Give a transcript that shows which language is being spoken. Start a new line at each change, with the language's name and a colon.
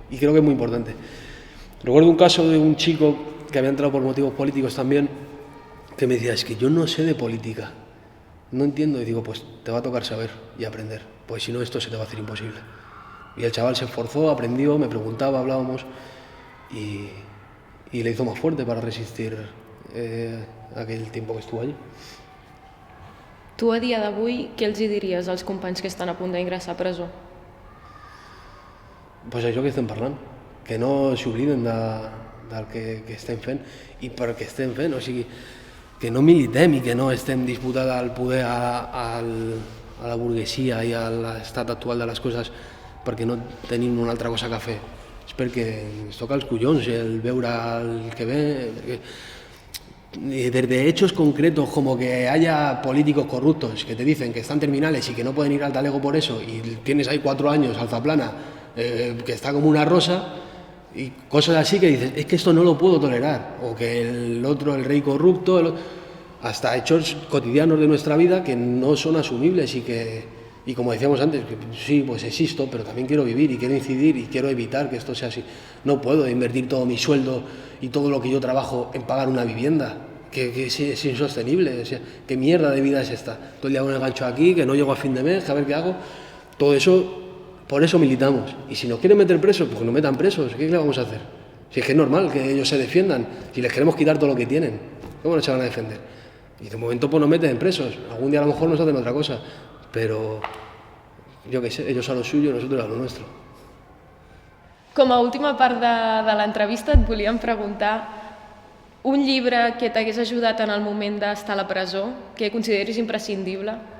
Spanish: Y creo que es muy importante. Recuerdo un caso de un chico que había entrado por motivos políticos también, que me decía, es que yo no sé de política, no entiendo, y digo, pues te va a tocar saber y aprender, pues si no esto se te va a hacer imposible. Y el chaval se esforzó, aprendió, me preguntaba, hablábamos y le hizo más fuerte para resistir aquell tiempo que estuvo allí.
Catalan: Tu a dia d'avui què els hi diries als companys que estan a punt d'ingressar a presó? Pues això que estem parlant, que no s'obliden del que estem fent i per què estem fent, o sigui, que no militem i que no estem disputant el poder a la burguesia i a l'estat actual de les coses perquè no tenim una altra cosa que fer. És perquè ens toca els collons el veure el que ve.
Spanish: Desde hechos concretos como que haya políticos corruptos que te dicen que están terminales y que no pueden ir al talego por eso y tienes ahí 4 años alzaplana que está como una rosa y cosas así que dices, es que esto no lo puedo tolerar, o que el otro, el rey corrupto, hasta hechos cotidianos de nuestra vida que no son asumibles y como decíamos antes, que sí, pues existo, pero también quiero vivir y quiero incidir y quiero evitar que esto sea así. No puedo invertir todo mi sueldo y todo lo que yo trabajo en pagar una vivienda, que es insostenible. O sea, ¿qué mierda de vida es esta? Todo el día con el gancho aquí, que no llego a fin de mes, que a ver qué hago. Todo eso, por eso militamos. Y si nos quieren meter presos, pues que nos metan presos. ¿Qué le vamos a hacer? Si es que es normal que ellos se defiendan. Si les queremos quitar todo lo que tienen, ¿cómo no se van a defender? Y de momento pues nos meten presos. Algún día a lo mejor nos hacen otra cosa. Pero yo qué sé, ellos a lo suyo, nosotros a lo nuestro.
Catalan: Com a última part de l'entrevista et volíem preguntar un llibre que t'hagués ajudat en el moment d'estar a la presó, que consideris imprescindible.